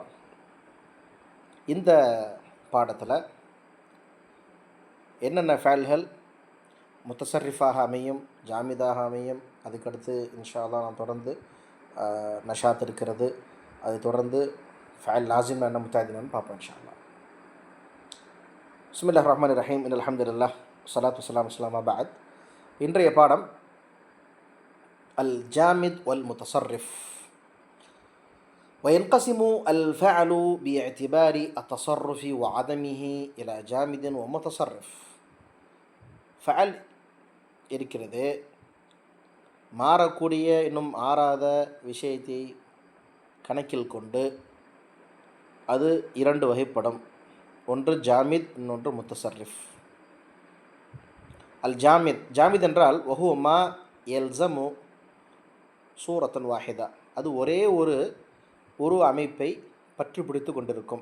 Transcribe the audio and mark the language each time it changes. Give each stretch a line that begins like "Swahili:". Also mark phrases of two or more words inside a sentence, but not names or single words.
Tamil: இந்த பாடத்தில் என்னென்ன ஃபேல்கள் முத்தசர்ரிஃபாக அமையும், ஜாமிதாக அமையும், அதுக்கடுத்து
Arabic: إن شاء الله
Tamil: நாம் தொடர்ந்து நஷாத் இருக்கிறது, அதை தொடர்ந்து
Arabic: فعل لازم
Tamil: என்ன முத்தாதின்னு பார்ப்போம்
Arabic: إن شاء الله. بسم الله الرحمن الرحيم. الحمد لله صلاة والسلام على بعد.
Tamil: இன்றைய பாடம்
Arabic: الجامد والمتصرف. وينقسم الفعل باعتبار التصرف وعدمه إلى جامد ومتصرف.
Tamil: ஃபஅல் இருக்கிறது, மாறக்கூடிய இன்னும் ஆறாத விஷயத்தை கணக்கில் கொண்டு அது 2 வகைப்படும். ஒன்று ஜாமித், இன்னொன்று முத்தசர்ரிஃப்.
Arabic: الجامد، جامد
Tamil: என்றால்
Arabic: وهو ما يلزم صورة واحدة,
Tamil: அது ஒரே ஒரு அமைப்பை பற்றி பிடித்து கொண்டிருக்கும்.